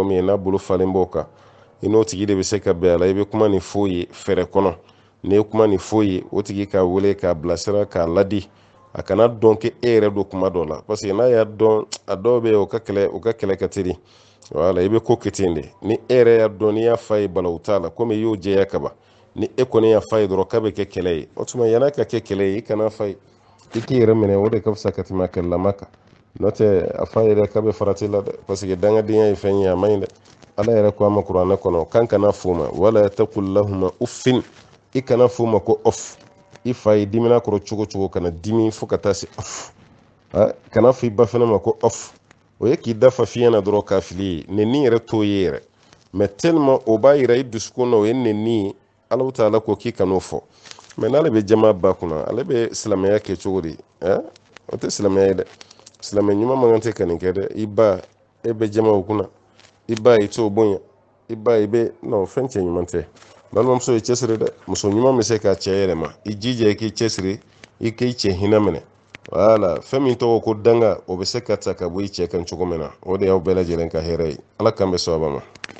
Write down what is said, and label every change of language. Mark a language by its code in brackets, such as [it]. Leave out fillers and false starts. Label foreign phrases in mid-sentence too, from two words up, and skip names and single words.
[bm] min ye n'a bolo falen b'o kan i n'o tigi de bɛ se ka bɛn a la i bɛ kuma ni f'o ye fɛɛrɛ kɔnɔ n'i ye kuma ni f'o ye o tigi k'a wele k'a bilasira k'a ladi a kana dɔn k'e yɛrɛ don kuma dɔw la [fr] parce que [bm] n'a y'a dɔn a dɔw bɛ yen o ka kɛlɛ ka teli wala i bɛ ko kɛ ten de ni e yɛrɛ y'a dɔn n'i y'a f'a ye balawu t'a la komi i y'o jɛya kaban ni e kɔni y'a f'a ye dɔrɔn k'a bɛ kɛ kɛlɛ ye o tuma yann'a ka kɛ kɛlɛ ye i kana f'a ye iki yɛrɛ minɛ o de ka fisa ka tɛmɛ a kɛlɛlama kan n'o tɛ a fa yɛrɛ k'a bɛ farati la dɛ [fr] parce que [bm] dangadenya ye fɛn ye a man ɲi dɛ ala yɛrɛ ko a ma kuranɛ kɔnɔ kan kana f'u ma [ar] ولا تقل لهما أف [bm] i kana f'u ma ko off i fa ye dimina kɔrɔ cogo cogo kana dimi fo ka taa se off kana fɔ i ba fɛnɛ ma ko off o ye k'i dafa fiɲɛ na dɔrɔn k'a fili ye nenni yɛrɛ t'o ye yɛrɛ mais tellement o b'a yira i dusukun na o ye nenni ye ala ta'ala ko k'i kan'o fɔ mais n'ale bɛ jama ba kunna ale bɛ silamɛya kɛ cogo di o tɛ silamɛya ye dɛ silamɛ ɲuman man kan tɛ ka nin kɛ dɛ i ba e bɛ jama o kunna i ba i t'o bonya i ba i bɛ non fɛn cɛ ɲuman tɛ balimamuso i cɛsiri dɛ muso ɲuman bɛ se k'a cɛ yɛlɛma i jija i k'i cɛsiri i k'i cɛ hinɛ minɛ wala fɛn min tɔgɔ ko danga o bɛ se ka ta ka bɔ i cɛ kan cogo min na o de y'aw bɛɛ lajɛlen ka hɛrɛ ye ala k'an bɛ sababa ma